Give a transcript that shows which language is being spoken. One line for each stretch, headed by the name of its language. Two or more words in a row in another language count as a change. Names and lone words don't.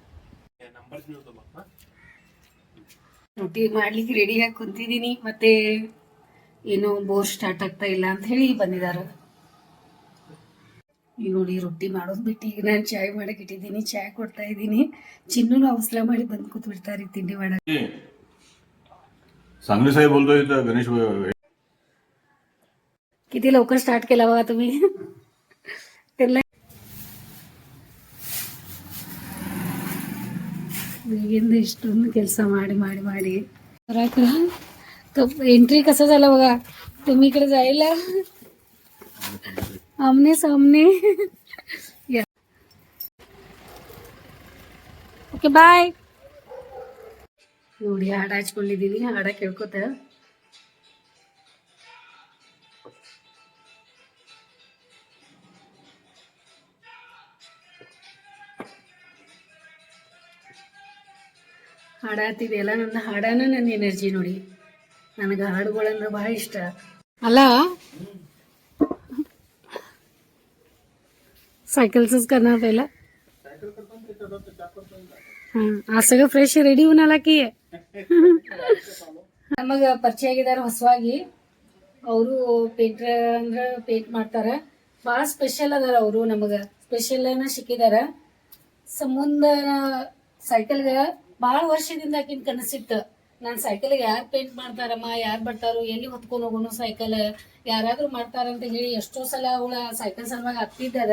Kannada: ರೊಟ್ಟಿ ಮಾಡ್ಲಿಕ್ಕೆ ರೆಡಿಯಾಗಿ ಕುಂತಿದ್ದೀನಿ. ಮತ್ತೆ ಏನೋ ಬೋರ್ ಸ್ಟಾರ್ಟ್ ಆಗ್ತಾ ಇಲ್ಲ ಅಂತ ಹೇಳಿ ಬಂದಿದ್ದಾರೆ. ಈಗ ನೋಡಿ ರೊಟ್ಟಿ ಮಾಡೋದು ಬಿಟ್ಟು ಈಗ ನಾನು ಚಾಯ್ ಮಾಡಕ್ಕೆ ಇಟ್ಟಿದ್ದೀನಿ. ಚಾಯ್ ಕೊಡ್ತಾ ಇದ್ದೀನಿ. ಚಿನ್ನೂ ಅವಸರ ಮಾಡಿ ಬಂದು ಕೂತ್ ಬಿಡ್ತಾರೆ ತಿಂಡಿ ಮಾಡಕ್ಕೆ.
Marathi: चांगले साहेब बोलतोय गणेश. किती लवकर स्टार्ट केला बघा तुम्ही.
Kannada: ಬೆಳಗ್ಗೆಯಿಂದ ಇಷ್ಟೊಂದು ಕೆಲಸ ಮಾಡಿ
Marathi: एंट्री कसं झालं बघा. तुम्ही इकडे जायला आमने सामने.
English: okay bye.
Kannada: ನೋಡಿ ಹಾಡ ಹಚ್ಕೊಂಡಿದ್ದೀನಿ. ಹಾಡ ಕೇಳ್ಕೊತ ಹಾಡ ಹತ್ತಿದೆಯಲ್ಲ. ನನ್ನ ಹಾಡನ ನನ್ನ ಎನರ್ಜಿ ನೋಡಿ. ನನಗೆ ಹಾಡುಗಳಂದ್ರೆ ಭಾಳ ಇಷ್ಟ ಅಲ್ಲ.
Marathi: सायकलच करणार पहिला. आज सगळं फ्रेश रेडी होऊन आला की.
Kannada: ನಮಗೆ ಪರಿಚಯ ಆಗಿದ್ದಾರೆ ಹೊಸವಾಗಿ. ಅವರು ಪೇಂಟರ್ ಅಂದ್ರೆ ಪೇಂಟ್ ಮಾಡ್ತಾರೆ. ಭಾಳ ಸ್ಪೆಷಲ್ ಅದಾರ ಅವರು. ನಮಗೆ ಸ್ಪೆಷಲ್ನ ಸಿಕ್ಕಿದಾರ. ಸಂಬಂಧ ಸೈಕಲ್ಗೆ ಭಾಳ ವರ್ಷದಿಂದ ಆಕಿನ ಕನಸಿತ್ತು ನನ್ನ ಸೈಕಲ್ ಯಾರು ಪೇಂಟ್ ಮಾಡ್ತಾರಮ್ಮ, ಯಾರು ಬರ್ತಾರೋ, ಎಲ್ಲಿ ಹೊತ್ಕೊಂಡು ಹೋಗೋಣ ಸೈಕಲ್, ಯಾರಾದ್ರೂ ಮಾಡ್ತಾರಂತ ಹೇಳಿ ಎಷ್ಟೋ ಸಲ ಅವಳ ಸೈಕಲ್ ಸಲುವಾಗಿ ಹತ್ತಿದ್ದಾರೆ.